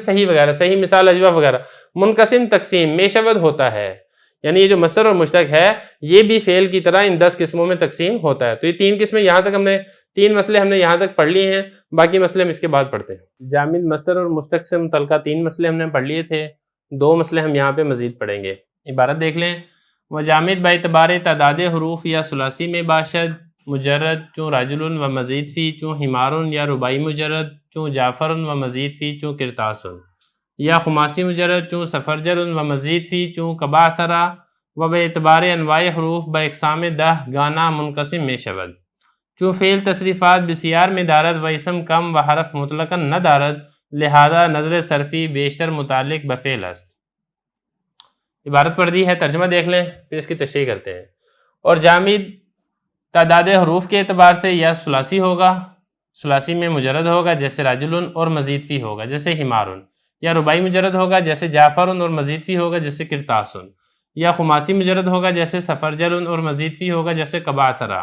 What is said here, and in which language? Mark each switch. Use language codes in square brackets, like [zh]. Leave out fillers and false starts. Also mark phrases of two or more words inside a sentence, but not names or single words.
[ur] صحیح وغیرہ، صحیح مثال اجوف وغیرہ. [fa] منقسم تقسیم میں شود [ur] ہوتا ہے، یعنی یہ جو مصدر اور مشتق ہے یہ بھی فعل کی طرح ان 10 قسموں میں تقسیم ہوتا ہے. تو یہ 3 قسمیں یہاں تک 3 مسئلے ہم نے یہاں تک پڑھ لیے ہیں. باقی مسئلے ہم اس کے بعد پڑھتے ہیں. جامد مصدر اور مشتق سے متعلقہ 3 مسئلے ہم نے پڑھ لیے تھے، 2 مسئلے ہم یہاں پہ مزید پڑھیں گے. عبارت دیکھ لیں. [fa] وجامد باعتبار تعداد حروف یا ثلاثی میں باشد مجرد چون راجل و مزید فی چون حمار یا رباعی مجرد چون جعفر و مزید فی چون کرتاس یا خماسی مجرد چون سفرجل و مزید فی چون کباثرا و باعتبار انواع حروف با اقسام 10 گانا منقسم میں شود چون فعل تصریفات بسیار میں دارد و اسم کم و حرف مطلقا نہ دارد لہذا نظر صرفی بیشتر متعلق بفعل است. [ur] عبارت پڑھ دی ہے، ترجمہ دیکھ لیں پھر اس کی تشریح کرتے ہیں. اور جامد تعداد حروف کے اعتبار سے یا ثلاثی ہوگا، ثلاثی میں مجرد ہوگا جیسے راجل اور مزید فی ہوگا جیسے حمارن، یا رباعی مجرد ہوگا جیسے جعفر اور مزید فی ہوگا جیسے کرتاس، یا خماسی مجرد ہوگا جیسے سفرجل اور مزید فی ہوگا جیسے کباثرا.